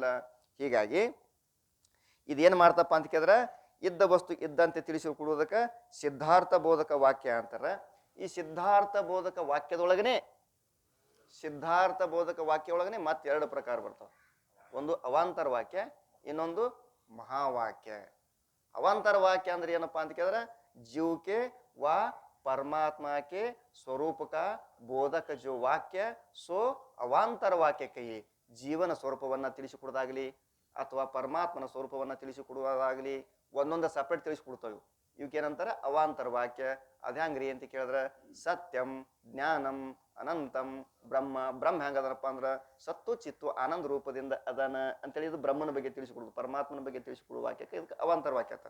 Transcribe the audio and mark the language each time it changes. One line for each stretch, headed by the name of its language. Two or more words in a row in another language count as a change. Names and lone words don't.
Kannada: ಹೀಗಾಗಿ ಇದೇನ್ ಮಾಡ್ತಪ್ಪ ಅಂತ ಕೇಳಿದ್ರೆ ಇದ್ದ ವಸ್ತು ಇದ್ದಂತೆ ತಿಳಿಸಿಕೊಡುವುದಕ್ಕೆ ಸಿದ್ಧಾರ್ಥ ಬೋಧಕ ವಾಕ್ಯ ಅಂತಾರ. ಈ ಸಿದ್ಧಾರ್ಥ ಬೋಧಕ ವಾಕ್ಯದೊಳಗನೆ ಮತ್ತೆ ಎರಡು ಪ್ರಕಾರ ಬರ್ತಾವ. ಒಂದು ಅವಾಂತರ ವಾಕ್ಯ, ಇನ್ನೊಂದು ಮಹಾವಾಕ್ಯ. ಅವಾಂತರ ವಾಕ್ಯ ಅಂದ್ರೆ ಏನಪ್ಪಾ ಅಂತ ಕೇಳಿದ್ರೆ ಜೀವಕ್ಕೆ ವಾ
Hindi: परमात्मा स्वरूप का बोधक जो वाक्य सो अवांतर वाक्य कही
Kannada: जीवन स्वरूपवನ್ನ ತಿಳಿಸಿಕೊಡೋದಾಗಲಿ ಅಥವಾ ಪರಮಾತ್ಮನ ಸ್ವರೂಪವನ್ನ ತಿಳಿಸಿಕೊಡುವುದಾಗಲಿ ಒಂದೊಂದು ಸಪರೇಟ್ ತಿಳಿಸಿಕೊಡ್ತಾವೆ. ಇವಕ್ಕೇನಂತಾರೆ ಅವಾಂತರ ವಾಕ್ಯ. ಅದ್ಯಾಂಗ್ರಿ ಅಂತ ಕೇಳಿದ್ರೆ
Sanskrit: ಸತ್ಯಂ ಜ್ಞಾನಂ ಅನಂತಂ ಬ್ರಹ್ಮ.
Kannada: ಬ್ರಹ್ಮ ಹೆಂಗದನಪ್ಪ ಅಂದ್ರೆ ಸತ್ತು ಚಿತ್ತು ಆನಂದ ರೂಪದಿಂದ ಅದನ ಅಂತೇಳಿ ಇದು ಬ್ರಹ್ಮನ ಬಗ್ಗೆ ತಿಳಿಸಿಕೊಡುದು, ಪರಮಾತ್ಮನ ಬಗ್ಗೆ ತಿಳಿಸಿಕೊಡುವ ವಾಕ್ಯಕ್ಕೆ ಇದಕ್ಕೆ ಅವಾಂತರ ವಾಕ್ಯ ಅಂತಾರೆ.